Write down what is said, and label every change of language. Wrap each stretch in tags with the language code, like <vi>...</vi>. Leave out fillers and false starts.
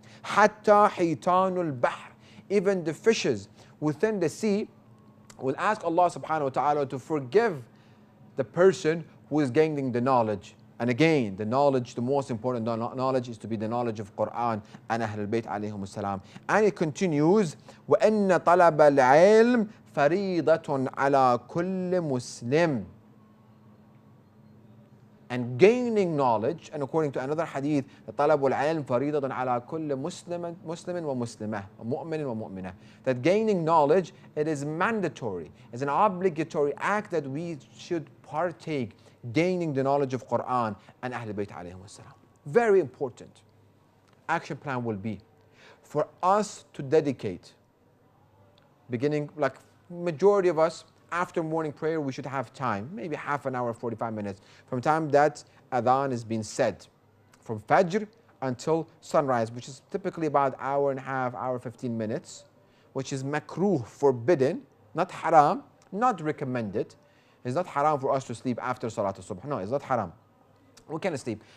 <ar>Hatta hitanul bahr,</ar> <en>even the fishes within the sea will ask Allah subhanahu wa ta'ala to forgive the person who is gaining the knowledge. And again, the knowledge, the most important knowledge is to be the knowledge of Quran and Ahlul Bayt alayhim wasalam. And it continues,</en> <ar>وَإِنَّ طَلَبَ الْعِلْمِ فَرِيضَةٌ عَلَى كُلِّ مُسْلِمٍ.</ar> <en>And gaining knowledge, and according to another hadith,</en> <ar>طَلَبُ الْعِلْمِ فَرِيضَةٌ عَلَى كُلِّ مُسْلِمٍ وَمُسْلِمَةٍ وَمُؤْمِنٍ وَمُؤْمِنَةٍ.</ar> <en>That gaining knowledge, it is mandatory, it's an obligatory act that we should partake, gaining the knowledge of Quran and Ahlul Bayt alayhim wasalam. Very important. Action plan will be for us to dedicate, beginning like majority of us, after morning prayer, we should have time, maybe half an hour, 45 minutes, from time that adhan is being said, from Fajr until sunrise, which is typically about hour and a half, hour 15 minutes, which is makruh, forbidden, not haram, not recommended. It's not haram for us to sleep after Salat al-Subh. No, it's not haram. we can sleep.</en>